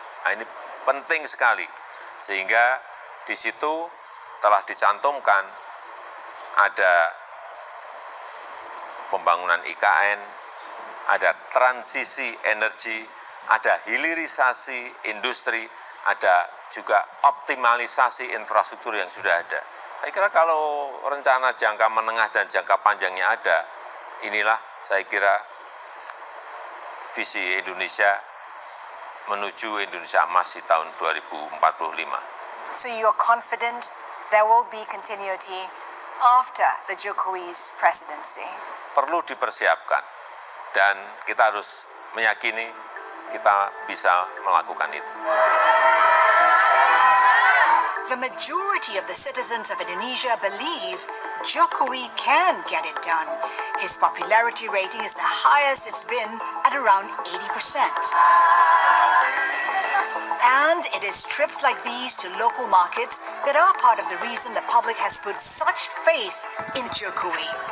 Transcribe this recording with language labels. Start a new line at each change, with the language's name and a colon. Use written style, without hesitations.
Indonesian: Nah, ini penting sekali sehingga di situ telah dicantumkan ada pembangunan IKN, ada transisi energi, ada hilirisasi industri, ada juga optimalisasi infrastruktur yang sudah ada. Saya kira kalau rencana jangka menengah dan jangka panjangnya ada, inilah saya kira visi Indonesia menuju Indonesia Emas di tahun 2045.
English: So you're confident there will be continuity after the Jokowi's presidency?
Indonesian: Perlu dipersiapkan dan kita harus meyakini kita bisa melakukan itu.
English: The majority of the citizens of Indonesia believe Jokowi can get it done. His popularity rating is the highest it's been at around 80%. And it is trips like these to local markets that are part of the reason the public has put such faith in Jokowi.